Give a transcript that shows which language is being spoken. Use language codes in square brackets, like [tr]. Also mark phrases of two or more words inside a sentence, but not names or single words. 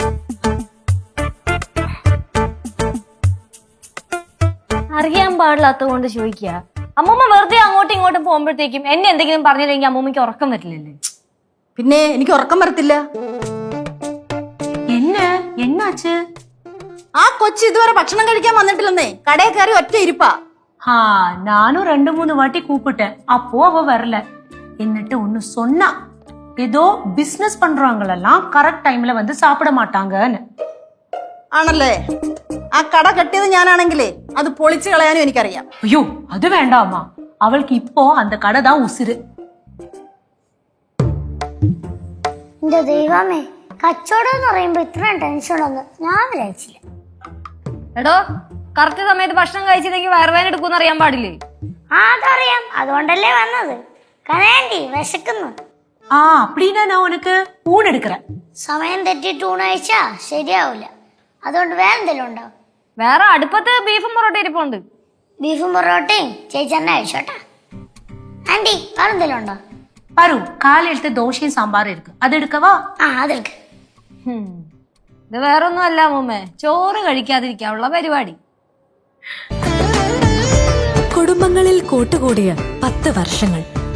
[ml] അറിയാൻ പാടില്ലാത്തത് കൊണ്ട് ചോദിക്കുക. അമ്മൂമ്മ വെറുതെ അങ്ങോട്ടും ഇങ്ങോട്ടും പോകുമ്പോഴത്തേക്കും എന്നെ എന്തെങ്കിലും പറഞ്ഞില്ലെങ്കിൽ അമ്മൂമ്മയ്ക്ക് ഉറക്കം വരില്ലല്ലേ? പിന്നെ എനിക്ക് ഉറക്കം വരത്തില്ല. [ta] എന്നാച്ച്? [ml] ആ കൊച്ചു ഇതുവരെ ഭക്ഷണം കഴിക്കാൻ വന്നിട്ടില്ലെന്നേ, കടയിൽ കയറി ഒറ്റ ഇരിപ്പാ. [ta] நானும் 2-3 வாட்டி கூப்பிட்டேன், அப்போ அவ வரல. [ml] എന്നിട്ട് ഒന്ന് [ta] சொன்னா, ஏதோ பிசினஸ் பண்றவங்களெல்லாம் [en] correct time [ta] வந்து சாப்பிட மாட்டாங்கன்னு. [ml] ആണല്ലേ? ആ കട കെട്ടിയത് ഞാനാണെങ്കിലേ അത് പൊളിച്ചു കളയാനും എനിക്കറിയാം. [ta] ஐயோ அது வேண்டாமா, அவளுக்கு இப்போ அந்த கடை தான் உசுரு. [ml] എന്റെ ദൈവമേ, കച്ചവടം എന്ന് പറയുമ്പോ ഇത്രയും ടെൻഷനൊന്നും ഞാൻ വിചാരിച്ചില്ല. എടോ, കറക്റ്റ് സമയത്ത് ഭക്ഷണം കഴിച്ചില്ലെങ്കിൽ വയറുവേദന എടുക്കുമെന്ന് അറിയാൻ പാടില്ലേ? അതറിയാം, അതുകൊണ്ടല്ലേ വന്നത്. കനേണ്ടി വിശക്കുന്നു. [ta] அப்படின்னா நான் உனக்கு ஊன் எடுக்கிறேன். [ml] സമയം തെറ്റിട്ട് ഊണ് കഴിച്ചാ ശരിയാവൂല. അതുകൊണ്ട് വേറെ എന്തെങ്കിലും ഉണ്ടോ? വേറെ അടുപ്പത്ത് ബീഫും പൊറോട്ട ഇരിപ്പുണ്ട്. ബീഫും പൊറോട്ടയും ചേച്ചി തന്നെ കഴിച്ചോട്ടാ. ആന്റി വേറെ എന്തെങ്കിലും ഉണ്ടോ? பாரு, காலையிலത്തെ ദോശയും സാമ്പാറും இருக்கு, അത് എടുക്കവാ? അതെടുക്ക്. ഇത് വേറൊന്നും അല്ല മുമ്മേ, ചോറ് കഴിക്കാതിരിക്കാനുള്ള പരിപാടി. കുടുംബങ്ങളിൽ കൂട്ടുകൂടിയ 10 വർഷങ്ങൾ.